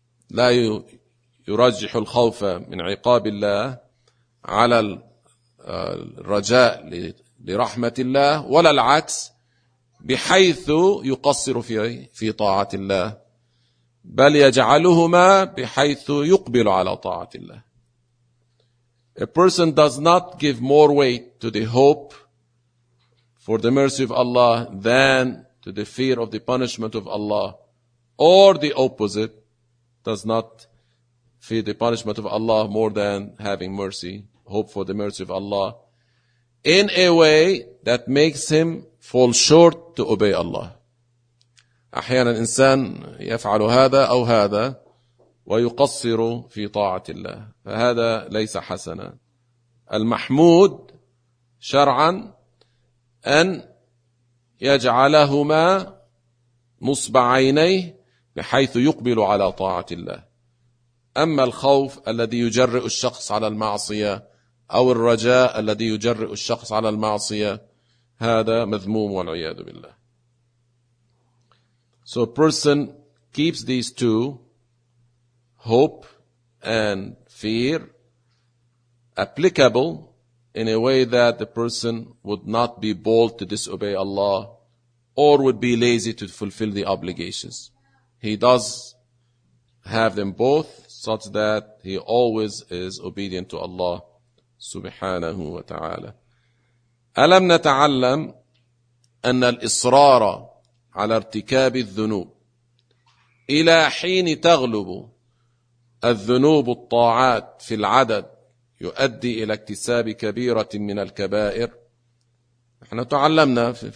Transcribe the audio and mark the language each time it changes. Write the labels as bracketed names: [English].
[Arabic] لَا يرجح الخوف من عقاب الله على الرجاء لرحمة الله ولا العكس بحيث يقصر في طاعة الله بل يجعلهما بحيث يقبل على طاعة الله. [English] A person does not give more weight to the hope for the mercy of Allah than to the fear of the punishment of Allah, or the opposite, does not fear the punishment of Allah more than having mercy, hope for the mercy of Allah, in a way that makes him fall short to obey Allah. [Arabic] أحيانا الإنسان يفعل هذا أو هذا ويقصر في طاعة الله فهذا ليس حسنا. المحمود شرعا أن يجعلهما نصب عينيه بحيث يقبل على طاعة الله. أما الخوف الذي يجرئ الشخص على المعصية أو الرجاء الذي يجرئ الشخص على المعصية هذا مذموم والعياذ بالله. [English] So a person keeps these two, hope and fear, applicable in a way that the person would not be bold to disobey Allah or would be lazy to fulfill the obligations. He does have them both such that he always is obedient to Allah subhanahu wa ta'ala. [Arabic] ألم نتعلم أن الإصرار على ارتكاب الذنوب إلى حين تغلب الذنوب الطاعات في العدد يؤدي إلى اكتساب كبيرة من الكبائر؟ نحن تعلمنا